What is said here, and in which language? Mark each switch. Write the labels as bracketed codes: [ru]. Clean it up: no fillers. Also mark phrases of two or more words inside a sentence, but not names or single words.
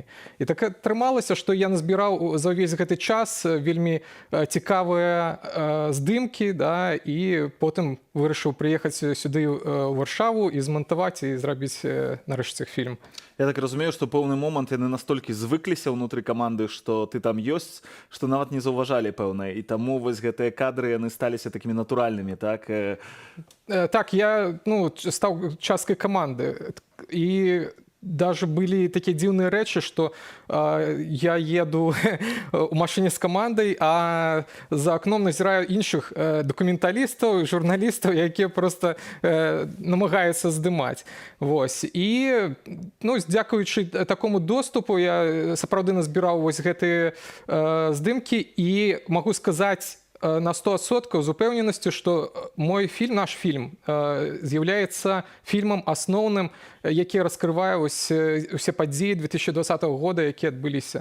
[be] І так атрымалася, што я назбіраў за ўвесь гэты час вельмі цікавыя здымкі, да, і потым вырашыў прыехаць сюды ў Варшаву і змантаваць і зрабіць нарэшце фільм. Я так разумею, што пэўны момант яны настолькі звыкліся ўнутры каманды, што ты там ёсць, што нават не заўважалі, пэўна. І таму вось гэтыя кадры, яны сталіся такімі натуральнымі, так? Так, я стаў часткай каманды. І [ru] даже были такие [be] дзіўныя рэчы, што я еду у машыне з камандай, а за акном назіраю іншых дакументалістаў, журналістаў, якія просто намагаюцца здымаць. Вось. І ну, дзякуючы такому доступу я сапраўды назбіраў вось гэтыя здымкі і магу сказаць на 100% з упэўненасцю, што мой фільм, наш фільм, з'яўляецца фільмам асноўным, які раскрывае усе падзеі 2020 года, якія адбыліся.